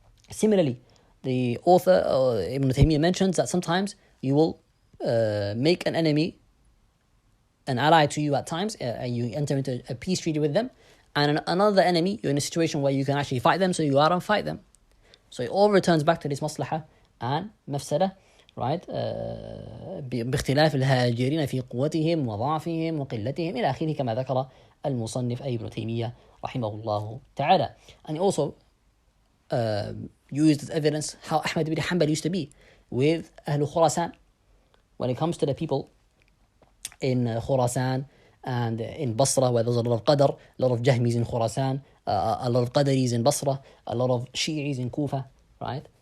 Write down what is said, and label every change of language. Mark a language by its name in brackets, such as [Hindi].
[English] Similarly, the author Ibn Taymiyyah mentions that sometimes you will make an enemy an ally to you at times, you enter into a peace treaty with them, and another enemy, you're in a situation where you can actually fight them, so you go out and fight them. So it all returns back to this maslaha and mafsada, right? [Arabic] باختلاف الهاجرين في قوتهم وضعفهم وقلتهم إلى آخره كما ذكر المصنف أي ابن تيمية رحمه الله تعالى. [English] And he also used as evidence how Ahmad ibn Hanbal used to be with Ahl Khurasan. When it comes to the people in Khurasan and in Basra, where there's a lot of Qadr, a lot of Jahmis in Khurasan, a lot of Qadaris in Basra, a lot of Shi'is in Kufa, right?